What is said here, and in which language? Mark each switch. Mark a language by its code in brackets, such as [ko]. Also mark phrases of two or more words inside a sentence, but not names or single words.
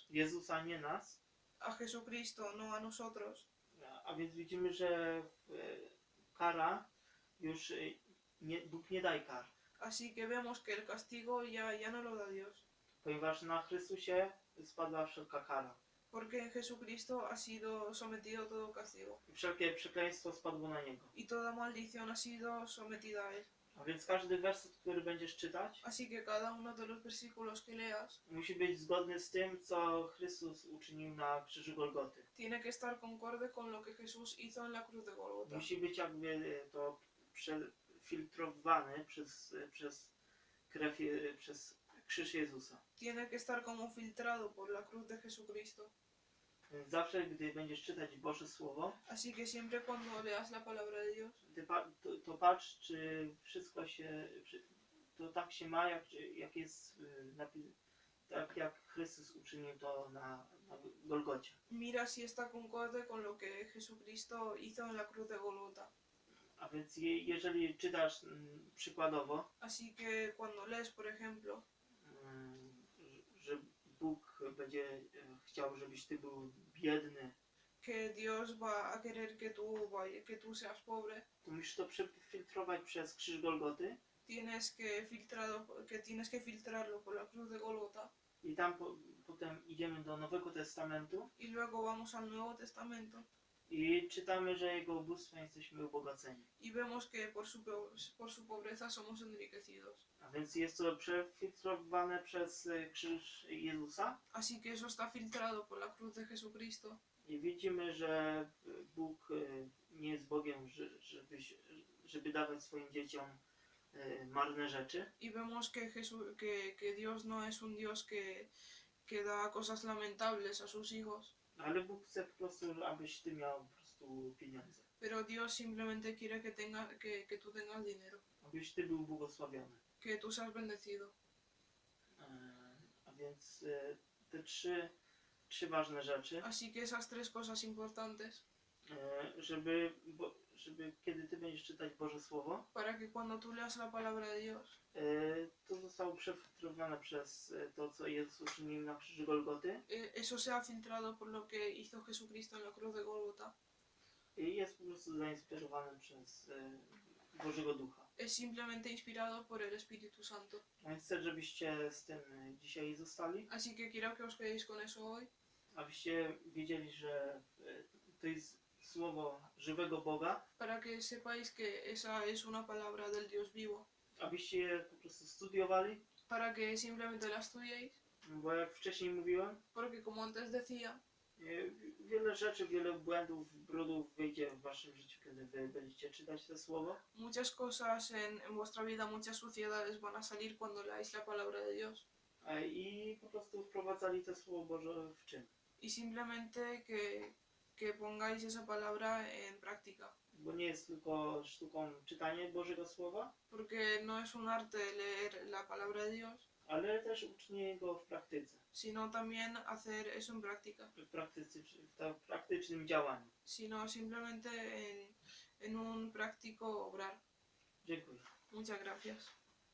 [pl] Jezusa, nie nas, [es] a Jesucristo, no a nosotros. [pl] a więc widzimy, że kara już Bóg nie daje kar, [es] Así que vemos que el castigo ya no lo da Dios, [pl] ponieważ na Chrystusie spadła wszelka kara. [es] porque en Jesucristo ha sido sometido todo castigo [pl] I wszelkie przekleństwo spadło na Niego. [es] y toda maldición ha sido sometida a Él. [pl] A więc każdy werset, który będziesz czytać, [es] Así que cada uno de los versículos que leas [pl] musi być zgodny z tym, co Chrystus uczynił na krzyżu Golgoty. [es] tiene que estar concorde con lo que Jesús hizo en la cruz de Golgota. [pl] Musi być jakby to przefiltrowane przez krew, przez krzyż Jezusa. [es] Tiene que estar como filtrado por la cruz de Jesucristo. [pl] Więc zawsze, gdy będziesz czytać Boże Słowo, [es] Así que siempre cuando leas la palabra de Dios, [pl] to patrz, czy wszystko to tak się ma, jak jest tak jak Chrystus uczynił to na Golgocie. [es] mira si está concorde con lo que Jesucristo hizo en la cruz de Golgota. [pl] A więc jeżeli czytasz przykładowo, [es] Así que cuando lees, por ejemplo, [pl] że Bóg będzie chciał, żebyś ty był biedny, [es] que Dios va a querer que tú seas pobre, [pl] to musisz to przefiltrować przez krzyż Golgoty [es] tienes que filtrarlo por la cruz de Golgota. [pl] i tam potem idziemy do Nowego Testamentu [es] Y luego vamos al Nuevo Testamento [pl] i czytamy, że Jego ubóstwem jesteśmy ubogaceni. [es] y vemos que por su pobreza somos enriquecidos. [pl] A więc jest to przefiltrowane przez krzyż Jezusa [es] Así que eso está filtrado por la cruz de Jesucristo. [pl] i widzimy, że Bóg nie jest Bogiem, żeby dawać swoim dzieciom marne rzeczy, [es] Y vemos que Dios no es un Dios que da cosas lamentables a sus hijos, [pl] ale Bóg chce po prostu, abyś ty miał po prostu pieniądze, [es] pero Dios simplemente quiere que tú tengas dinero, [pl] abyś ty był błogosławiony. [es] que tú seas bendecido. [pl] A więc te trzy ważne rzeczy, [es] Así que esas tres cosas importantes, [pl] żeby kiedy ty będziesz czytać Boże Słowo, [es] para que cuando tú leas la palabra de Dios, [pl] to zostało przefiltrowane przez to, co Jezus uczynił na krzyżu Golgoty [es] eso sea filtrado por lo que hizo Jesucristo en la cruz de Golgota. [pl] i jest po prostu zainspirowane przez Bożego Ducha. [es] Es simplemente inspirado por el Espíritu Santo. [pl] A więc chcę, żebyście z tym dzisiaj zostali, [es] Así que quiero que os quedéis con eso hoy, [pl] abyście wiedzieli, że to jest słowo żywego Boga, [es] para que sepáis que esa es una palabra del Dios vivo, [pl] abyście je po prostu studiowali, [es] para que simplemente la estudiéis, [pl] bo jak wcześniej mówiłem, [es] porque como antes decía, [pl] wiele rzeczy, wiele błędów, brudów wyjdzie w waszym życiu, kiedy wy będziecie czytać to słowo. [es] muchas cosas en vuestra vida, muchas suciedades van a salir cuando leáis la palabra de Dios. [pl] I po prostu wprowadzali to Słowo Boże w czyn. [es] Y simplemente que pongáis esa palabra en práctica, [pl] Bo nie jest tylko sztuką czytanie Bożego Słowa, [es] porque no es un arte leer la palabra de Dios, [pl] ale też uczenie go w praktyce, [es] sino también hacer eso en práctica, [pl] w praktycznym działaniu. [es] sino simplemente en un práctico obrar. [pl] Dziękuję. [es] Muchas gracias.